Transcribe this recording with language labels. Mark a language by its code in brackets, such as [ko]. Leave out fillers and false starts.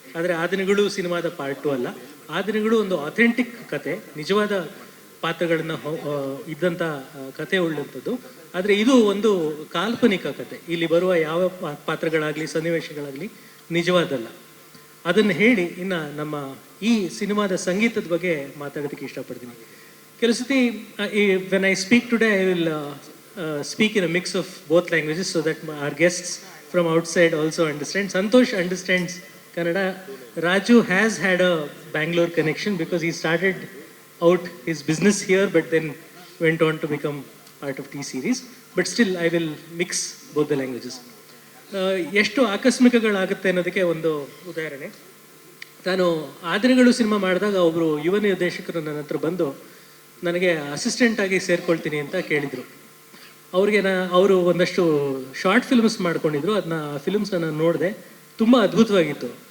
[kn] ಆದರೆ ಆ ದಿನಗಳು ಸಿನಿಮಾದ ಪಾರ್ಟ್ 2 ಅಲ್ಲ. ಆ ದಿನಗಳು ಒಂದು ಅಥೆಂಟಿಕ್ ಕತೆ, ನಿಜವಾದ ಪಾತ್ರಗಳನ್ನ ಇದ್ದಂಥ ಕತೆ ಉಳ್ಳಂಥದ್ದು. ಆದರೆ ಇದು ಒಂದು ಕಾಲ್ಪನಿಕ ಕತೆ. ಇಲ್ಲಿ ಬರುವ ಯಾವ ಪಾತ್ರಗಳಾಗಲಿ ಸನ್ನಿವೇಶಗಳಾಗಲಿ ನಿಜವಾದಲ್ಲ. ಅದನ್ನು ಹೇಳಿ ಇನ್ನು ನಮ್ಮ ಈ ಸಿನಿಮಾದ ಸಂಗೀತದ ಬಗ್ಗೆ ಮಾತಾಡೋದಕ್ಕೆ ಇಷ್ಟಪಡ್ತೀನಿ. ಕೆಲವು ಸತಿ [en] When I speak today I will speak in a mix of both languages so that our guests from outside also understand. Santosh understands Kannada. Raju has had a Bangalore connection because he started out his business here, but then went on to become part of T-Series. But still, I will mix both the languages. [kn] ಎಷ್ಟು ಆಕಸ್ಮಿಕಗಳಾಗುತ್ತೆ ಅನ್ನೋದಕ್ಕೆ ಒಂದು ಉದಾಹರಣೆ. ನಾನು Aa Dinagalu cinema ಮಾಡಿದಾಗ ಒಬ್ಬರು ಯುವ ನಿರ್ದೇಶಕರು ನನ್ನ ಹತ್ರ ಬಂದು ನನಗೆ ಅಸಿಸ್ಟೆಂಟ್ ಆಗಿ ಸೇರ್ಕೊಳ್ತೀನಿ ಅಂತ ಕೇಳಿದರು. ಅವರು ಒಂದಷ್ಟು ಶಾರ್ಟ್ ಫಿಲ್ಮ್ಸ್ ಮಾಡ್ಕೊಂಡಿದ್ರು. ಅದನ್ನ ಆ ಫಿಲ್ಮ್ಸ್ನ ನಾನು ನೋಡಿದೆ, ತುಂಬ ಅದ್ಭುತವಾಗಿತ್ತು.